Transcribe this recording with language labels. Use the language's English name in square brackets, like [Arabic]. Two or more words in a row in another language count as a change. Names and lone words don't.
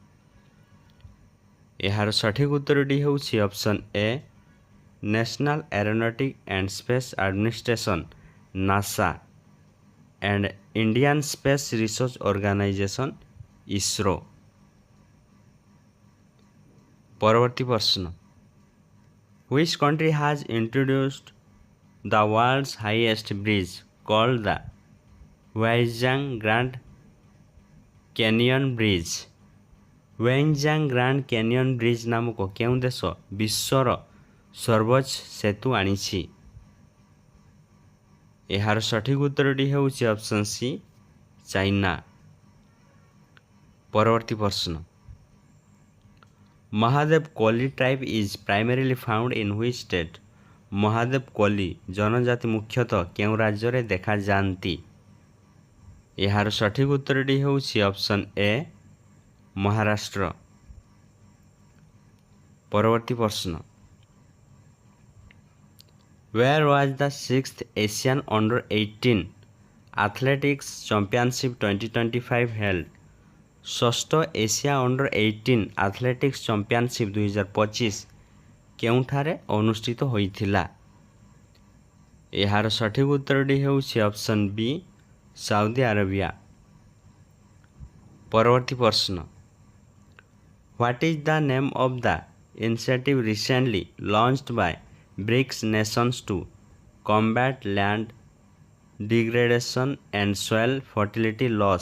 [Odia] ଏହାର ସଠିକ୍ ଉତ୍ତରଟି ହେଉଛି ଅପସନ୍ ଏ ନ୍ୟାସନାଲ ଏରୋନଟିକ୍ ଆଣ୍ଡ ସ୍ପେସ୍ ଆଡମିନିଷ୍ଟ୍ରେସନ୍ ନାସା and Indian Space Research Organization ISRO। ପରବର୍ତ୍ତୀ ପ୍ରଶ୍ନ, [English] which country has introduced the world's highest bridge called the Huaizhang Grand Canyon Bridge? [Odia] ୱେଇଜାଙ୍ଗ ଗ୍ରାଣ୍ଡ କ୍ୟାନିୟନ ବ୍ରିଜ୍ ନାମକ କେଉଁ ଦେଶ ବିଶ୍ୱର ସର୍ବୋଚ୍ଚ ସେତୁ ଆଣିଛି? ଏହାର ସଠିକ୍ ଉତ୍ତରଟି ହେଉଛି ଅପସନ୍ ସି ଚାଇନା। ପରବର୍ତ୍ତୀ ପ୍ରଶ୍ନ, [English] Mahadev Koli tribe is primarily found in which state? [Odia] ମହାଦେବ କୋଲି ଜନଜାତି ମୁଖ୍ୟତଃ କେଉଁ ରାଜ୍ୟରେ ଦେଖାଯାଆନ୍ତି? ଏହାର ସଠିକ୍ ଉତ୍ତରଟି ହେଉଛି ଅପସନ୍ ଏ ମହାରାଷ୍ଟ୍ର। ପରବର୍ତ୍ତୀ ପ୍ରଶ୍ନ, [English] where was the 6th Asian Under-18 Athletics Championship 2025 held? [Odia] ଷଷ୍ଠ ଏସିଆ ଅଣ୍ଡର-18 ଆଥଲେଟିକ୍ସ ଚାମ୍ପିଅନସିପ୍ 2025 କେଉଁଠାରେ ଅନୁଷ୍ଠିତ ହୋଇଥିଲା? ଏହାର ସଠିକ୍ ଉତ୍ତରଟି ହେଉଛି ଅପସନ୍ ବି ସାଉଦି ଆରବିଆ। ପରବର୍ତ୍ତୀ ପ୍ରଶ୍ନ, [English] What is the name of the initiative recently launched by BRICS nations to combat land degradation and soil fertility loss?